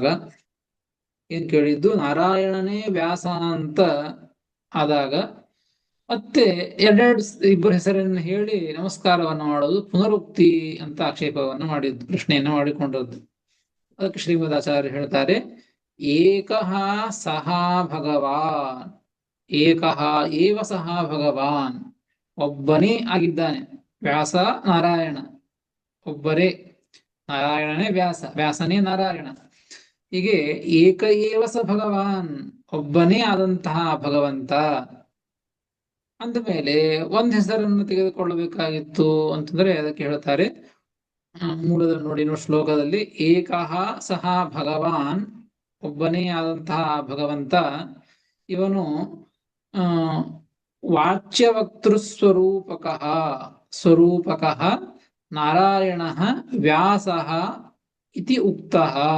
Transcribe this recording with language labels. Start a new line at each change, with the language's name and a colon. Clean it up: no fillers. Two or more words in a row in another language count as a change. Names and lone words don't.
Kannada: ಏನ್ ಕೇಳಿದ್ದು, ನಾರಾಯಣನೇ ವ್ಯಾಸ ಅಂತ ಆದಾಗ ಮತ್ತೆ ಎರಡೆರಡು ಇಬ್ಬರ ಹೆಸರನ್ನು ಹೇಳಿ ನಮಸ್ಕಾರವನ್ನು ಮಾಡೋದು ಪುನರುಕ್ತಿ ಅಂತ ಆಕ್ಷೇಪವನ್ನು ಮಾಡಿದ್ದು, ಪ್ರಶ್ನೆಯನ್ನು ಮಾಡಿಕೊಂಡದ್ದು. ಅದಕ್ಕೆ ಶ್ರೀಮದಾಚಾರ್ಯರು ಹೇಳ್ತಾರೆ,
Sanskrit: ಏಕಃ ಸಹ ಭಗವಾನ್, ಏಕಃ ಏವ ಸಹ ಭಗವಾನ್,
Kannada: ಒಬ್ಬನೇ ಆಗಿದ್ದಾನೆ ವ್ಯಾಸ ನಾರಾಯಣ, ಒಬ್ಬರೇ ನಾರಾಯಣನೇ ವ್ಯಾಸ, ವ್ಯಾಸನೇ ನಾರಾಯಣ. ಹೀಗೆ
Sanskrit: ಏಕ ಏವ ಸ ಭಗವಾನ್,
Kannada: ಒಬ್ಬನೇ ಆದಂತಹ ಭಗವಂತ ಅಂದ ಮೇಲೆ ಒಂದ್ ಹೆಸರನ್ನು ತೆಗೆದುಕೊಳ್ಳಬೇಕಾಗಿತ್ತು ಅಂತಂದ್ರೆ ಅದಕ್ಕೆ ಹೇಳ್ತಾರೆ, ಮೂಲದಲ್ಲಿ ನೋಡಿ ಶ್ಲೋಕದಲ್ಲಿ
Sanskrit: ಏಕಃ ಸಹ ಭಗವಾನ್,
Kannada: ಒಬ್ಬನೇ ಆದಂತಹ ಭಗವಂತ, ಇವನು ಆ
Sanskrit: ವಾಚ್ಯವಕ್ತೃಸ್ವರೂಪಕಃ, ಸ್ವರೂಪಕಃ ನಾರಾಯಣಃ ವ್ಯಾಸಃ ಇತಿ ಉಕ್ತಃ.